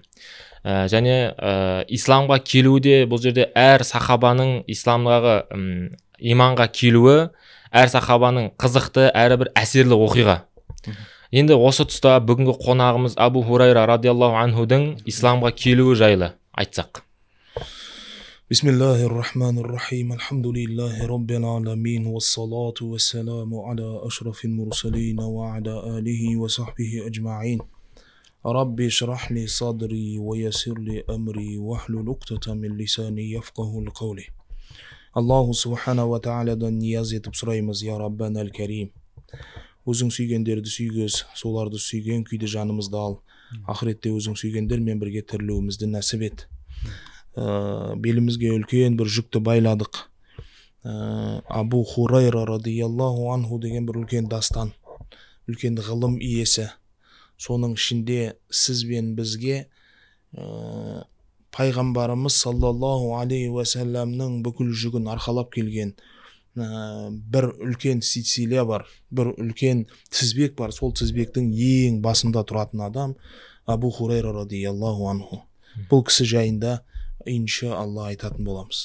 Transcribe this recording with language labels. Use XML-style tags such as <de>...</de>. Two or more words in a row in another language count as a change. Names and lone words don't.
<kk>Және исламға келуі де бұл жерде әр сахабаның исламдағы иманға келуі, әр сахабаның қызықты, әрі бір әсерлі оқиға. Енді осы тұста бүгінгі қонағымыз Абу Хурайра радиаллаху анхудың исламға келуі жайлы айтсақ.</kk> <ar>بسم الله الرحمن الرحيم. الحمد لله رب العالمين. والصلاة والسلام على أشرف المرسلين وعلى آله وصحبه أجمعين. رب اشرح لي صدري ويسر لي أمري واحلل عقدة من لساني يفقهوا قولي.</ar> <kk>Аллаху субхана ва тааладан нияз етіп сұраймыз,</kk> <ar>يا ربنا الكريم.</ar> <kk>Өзің сүйгендерді сүйгіз, соларды сүйген күйде жанымызды ал. Ақыретте өзің сүйгендермен бірге тірілуімізді нәсіп ет. Белімізге үлкен бір жүкті байладық. Абу Хурайра</kk> <ar>رضي الله عنه</ar> <kk>деген бір үлкен дастан, үлкен ғылым иесі. Соның ішінде сіз бен бізге пайғамбарымыз саллаллаху алейхи ва салламның бүкіл жүгін арқалап келген бір үлкен силсиле бар, бір үлкен тізбек бар. Сол тізбектің ең басында тұратын адам Абу Хурайра</kk> <ar>رضي الله عنه.</ar> <kk>Бұл кісі жайында иншалла айтатын боламыз.</kk>